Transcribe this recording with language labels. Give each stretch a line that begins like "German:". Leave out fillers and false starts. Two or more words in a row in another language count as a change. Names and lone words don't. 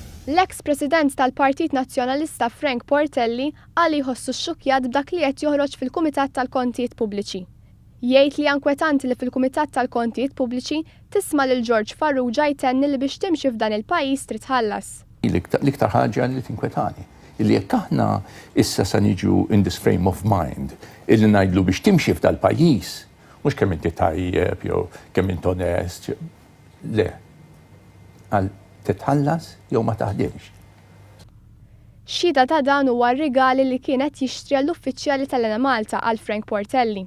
Maltese: L-eks President tal-Partit Nazzjonalista Frank Portelli qal jħossu xxukjat b'dak li qed joħroġ fil-Kumitat tal-Kontijiet Pubbliċi. Jgħid li inkwetanti li fil-Kumitat tal-Kontijiet Pubbliċi tisma' lil George Farrugia jtenni li biex timxi f'dan il-pajjiż trid tħallas. L-iktar ħaġa li tinkwetani, illi jekk aħna issa se niġu
English: in this frame of mind,
Maltese: illi ngħidlu biex timxi f'dal pajjiż, mhux kemm inti tajjeb jew kemm int onest, le. Għal titħallas jew ma taħdimx. Xhieda ta' dan huwa r-rigali li kienet jixtri għall-uffiċjali tal-Malta għal Frank Portelli.